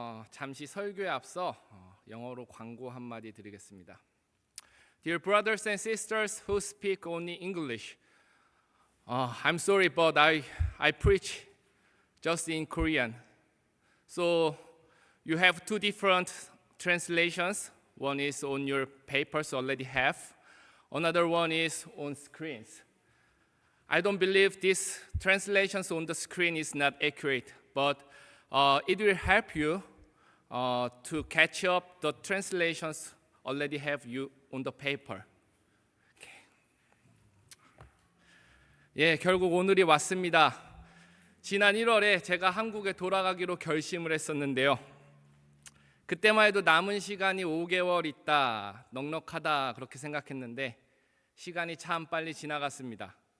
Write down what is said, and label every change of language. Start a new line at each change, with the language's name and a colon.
Korean: 잠시 설교에 앞서 영어로 광고 한마디 드리겠습니다.
English: Dear brothers and sisters who speak only English, I'm sorry, but I preach just in Korean. So you have two different translations. One is on your papers already have. Another one is on screens. I don't believe this translations on the screen is not accurate, but it will help you to catch up the translations already have you on the paper.
Korean: 예, 결국 오늘이 왔습니다. 지난 1월에 제가 한국에 돌아가기로 결심을 했었는데요. 그때만 해도 남은 시간이 5개월 있다, 넉넉하다 그렇게 생각했는데 시간이 참 빨리 지나갔습니다.